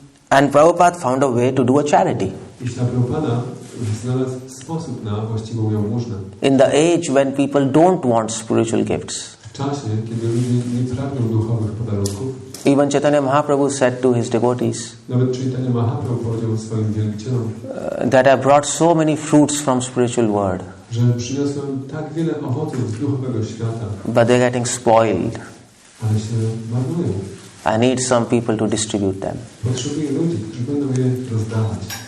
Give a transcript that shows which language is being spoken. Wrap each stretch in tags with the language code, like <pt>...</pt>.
<en>And Prabhupada found a way to do a charity.</en> <pl>I Prabhupada znalazł sposób na właściwą jałmużnę.</pl> <en>In the age when people don't want spiritual gifts.</en> <pl>W czasie, kiedy ludzie nie pragną duchowych podarunków.</pl> <en>Even Chaitanya Mahaprabhu said to his devotees,</en> <pl>nawet Chaitanya Mahaprabhu powiedział swoim wielbicielom,</pl> <en>that I brought so many fruits from spiritual world.</en> <pl>Że przyniosłem tak wiele owoców z duchowego świata.</pl> <en>But they're getting spoiled.</en> <pl>Ale się marnują.</pl> <en>I need some people to distribute them.</en> <pl>Potrzebuję ludzi, którzy będą je rozdawać.</pl>